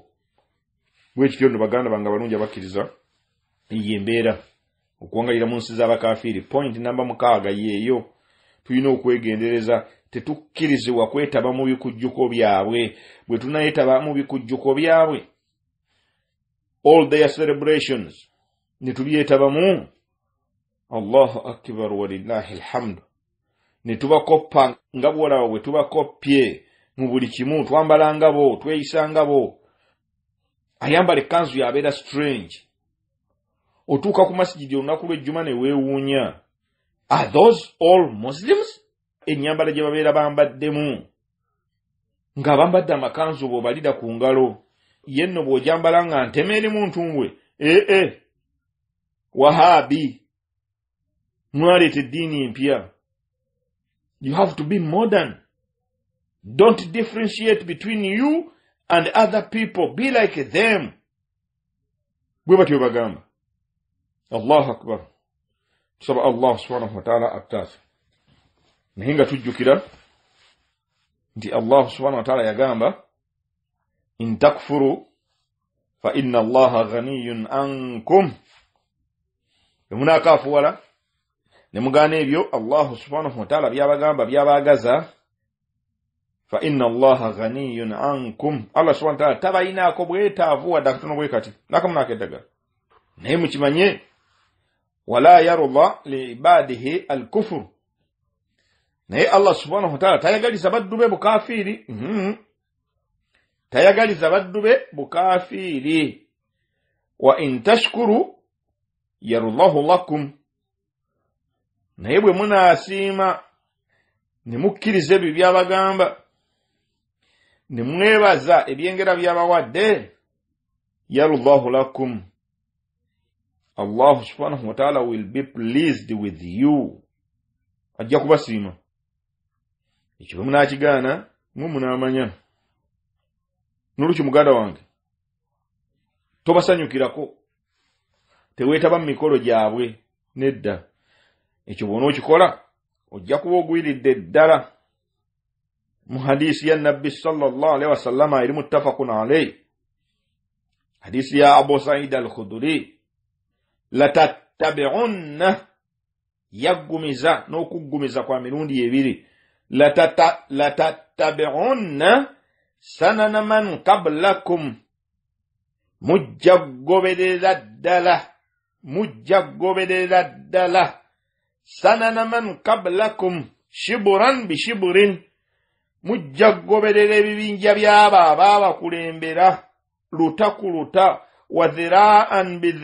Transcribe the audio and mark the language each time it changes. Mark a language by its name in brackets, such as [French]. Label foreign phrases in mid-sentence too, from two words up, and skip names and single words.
[Ganda] Bwe kityo nno baganda bange abalungi abakkiriza, eyo embeera okuwangalira mu nsi z'abakafiiri. Point namba 6 yeeyo, tulina okwegendereza. Tetukkirizibwa kwetaba mu bikujjuko byabwe. Bwe tunayetaba mu bikujjuko byabwe, [English] all their celebrations, [Ganda] ne tubyetabamu, [Arabic] الله أكبر ولله الحمد, [Ganda] ne tubakoppa nga bw'olaba bwe tubakoppye mu buli kimu, twambala ngabo, tweyisa ngabo. Ayambala ekkanzu yabeera strange, otuuka ku masjidi olunaku lw'ejjuma ne weewuunya. [English] Are those all Muslims? [Ganda] Ennyambala gye babeera bambaddemu, nga bambadde amakanzu bw'obalira ku ngalo, ye nno bw'ojambala nga nteme erimu ntumbwe. Wahabi, mwaleeta eddiini empya. [English] You have to be modern. Don't differentiate between you and other people. Be like them. [Ganda] Bwe batyo bagamba. [Arabic] الله أكبر. [Ganda] Tusaba Allah [Arabic] سبحانه وتعالى [Ganda] atutaase. Naye nga tujjukira nti [Arabic] Allah سبحانه وتعالى yagamba, إن تكفروا فإن الله غني عنكم. [Ganda] Emunakafuwala ne mugaana ebyo [Arabic] Allah سبحانه وتعالى [Ganda] byabagamba byabagaza, [Arabic] فإن الله غني عنكم. [Ganda] Allah [Arabic] سبحانه وتعالى [Ganda] tabayinaako bwetaavu wadde akatono bwe kati nakamunaako eddagala. Naye mukimanye [Arabic] ولا يرضى لعباده الكفر. [Ganda] Naye Allah [Arabic] سبحانه وتعالى [Ganda] tayagaliza baddu be bukafiri. Tayagaliza baddu be bukafiri. [Arabic] وإن تشكروا يرضه لكم. [Ganda] Naye bwe munasiima ne mukkiriza ebyo byabagamba ne mwebaza ebyengera byabawadde [Arabic] يرضه لكم, [Ganda] Allah [Arabic] سبحانه وتعالى [English] will be pleased with you. [Ganda] Ajja kubasiima. Ekyo munakigaana mu munamanya. Noluki muganda wange tobasanyukirako, teweetaba mu mikolo gyabwe nedda. Ekyo bw'ona okikola ojja kuba ogwiridde ddala. Mu hadisi ya Nabbi [Arabic] صلى الله عليه وسلم [Ganda] eri [Arabic] متفق عليه, [Ganda] hadisi ya Abu Sa'id al-Khudri, latattabi'unna, yaggumiza n'okuggumiza kwa mirundi ebiri, [Arabic] لتتبعن سنن من قبلكم, [Ganda] mujja goberera ddala [Arabic] سنن من قبلكم شبرا بشبر, [Ganda] mujja goberera ebibinja by'abo abaabakulembera luta ku luta, [Arabic] وذراعا